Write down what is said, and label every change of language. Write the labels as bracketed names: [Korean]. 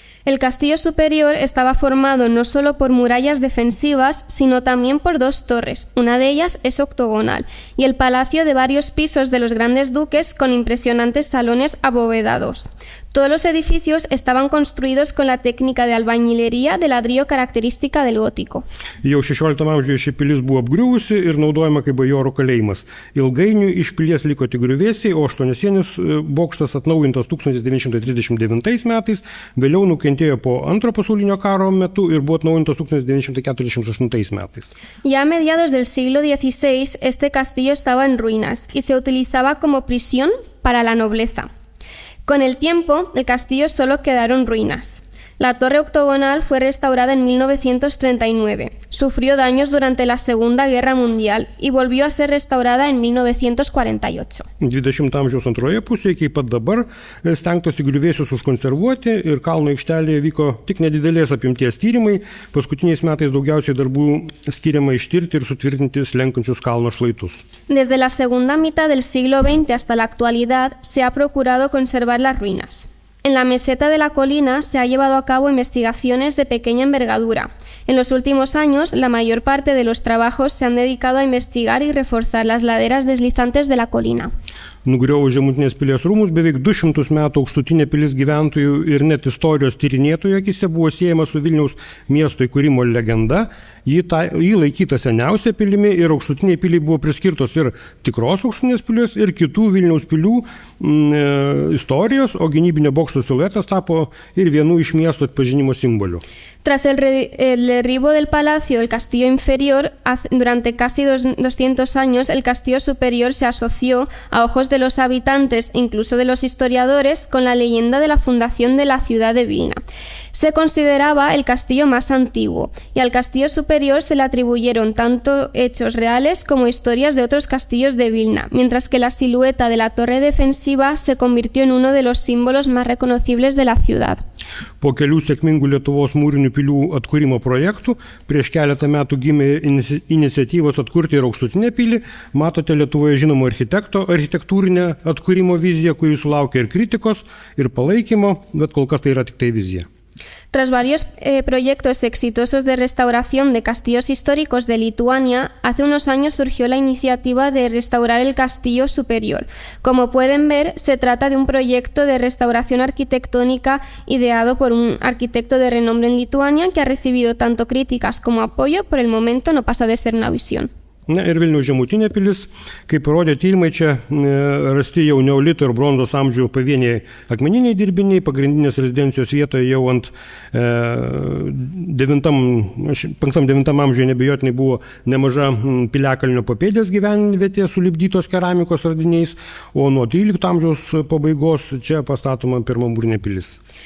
[Spanish] El castillo superior estaba formado no solo por murallas defensivas, sino también por 2 torres. Una de ellas es octogonal, y el palacio de varios pisos de los grandes duques con impresionantes salones abovedados. Todos los edificios estaban construidos con la técnica de albañilería de ladrillo característica del gótico. [Lithuanian] Jau 16 amžiuje ši pilis buvo apgriuvusi ir naudojama kaip bajorų kalėjimas. Ilgainiui iš pilies liko tik griuvėsiai, o 8-sienis bokštas atnaujintas 1939 metais, vėliau nukentėjo po Antro pasaulinio karo metu ir buvo atnaujintas 1948 metais. [Spanish] Ya a mediados del siglo XVI, este castillo estaba en ruinas y se utilizaba como prisión para la nobleza. Con el tiempo, el castillo solo quedaron ruinas. La torre octogonal fue restaurada en 1939, sufrió daños durante la Segunda Guerra Mundial y volvió a ser restaurada en 1948. [Lithuanian] 20 amžiaus antroje pusėje, kaip pat dabar, stengtasi griuvėsius užkonservuoti ir kalno aikštelėje vyko tik nedidelės apimties tyrimai. Paskutiniais metais daugiausiai darbų skiriama ištirti ir sutvirtinti slenkančius kalno šlaitus. [Spanish] Desde la segunda mitad del siglo XX hasta la actualidad se ha procurado conservar las ruinas. En la meseta de la colina se ha llevado a cabo investigaciones de pequeña envergadura. En los últimos años, la mayor parte de los trabajos se han dedicado a investigar y reforzar las laderas deslizantes de la colina. [Lithuanian] Nugriovus Žemutinės pilies rūmus, beveik 200 metų aukštutinė pilis gyventojų ir net istorijos tyrinėtojų akise buvo siejama su Vilniaus miesto įkūrimo legenda. Ji laikyta seniausia pilimi ir aukštutiniai piliai buvo priskirtos ir tikros aukštutinės pilies, ir kitų Vilniaus pilių istorijos, o gynybinio bokšto siluetas tapo ir vienu iš miesto atpažinimo simbolių. [Spanish] Tras el derribo del palacio del castillo inferior, durante casi 200 años el castillo superior se asoció a ojos de los habitantes e incluso de los historiadores con la leyenda de la fundación de la ciudad de Vilna. Se consideraba el castillo más antiguo y al castillo superior se le atribuyeron tanto hechos reales como historias de otros castillos de Vilna, mientras que la silueta de la torre defensiva se convirtió en uno de los símbolos más reconocibles de la ciudad. [Lithuanian] Po kelių sėkmingų Lietuvos mūrinių pilių atkūrimo projektų prieš keletą metų gimė iniciatyvos atkurti ir aukštutinę pilį. Matote Lietuvoje žinomo architekto architektūrinę atkūrimo viziją, kuri sulaukė ir kritikos, ir palaikymo, bet kol kas tai yra tik tai vizija. [Spanish] Tras varios proyectos exitosos de restauración de castillos históricos de Lituania, hace unos años surgió la iniciativa de restaurar el castillo superior. Como pueden ver, se trata de un proyecto de restauración arquitectónica ideado por un arquitecto de renombre en Lituania que ha recibido tanto críticas como apoyo. Por el momento no pasa de ser una visión. [Lithuanian] Na ir Vilniaus Žemutinė pilis, kaip parodė tyrimai, čia rasti jau neolito ir bronzos amžių pavieniai akmeniniai dirbiniai, pagrindinės rezidencijos vietoje jau ant 5-9 amžiuje nebejotinai buvo nemaža piliakalnio papėdės gyvenvietė sulipdytos keramikos radiniais, o nuo 13 amžiaus pabaigos čia pastatoma pirma mūrinė pilis.